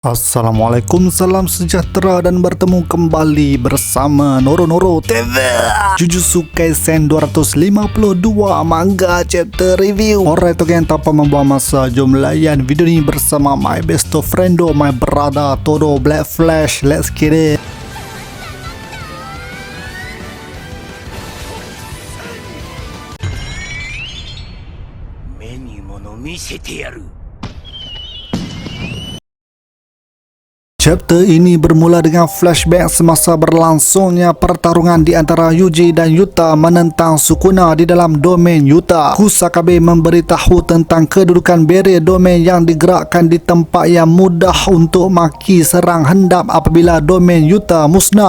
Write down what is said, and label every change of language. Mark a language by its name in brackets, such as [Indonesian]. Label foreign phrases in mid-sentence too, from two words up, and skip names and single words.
[Malay] Assalamualaikum, salam sejahtera dan bertemu kembali bersama Noro TV. [English] Jujutsu Kaisen 252 manga chapter review. Alright, okay, [Malay] tanpa membuang masa, jom layan video ni bersama [English] my best friendo, my brother Todo Black Flash. Let's get it. [Japanese] 目に物見せてやる。 [Malay] Chapter ini bermula dengan flashback semasa berlangsungnya pertarungan di antara Yuji dan Yuta menentang Sukuna di dalam domain Yuta. Kusakabe memberitahu tentang kedudukan [English] barrier domain [Malay] yang digerakkan di tempat yang mudah untuk Maki serang hendap apabila domain Yuta musnah.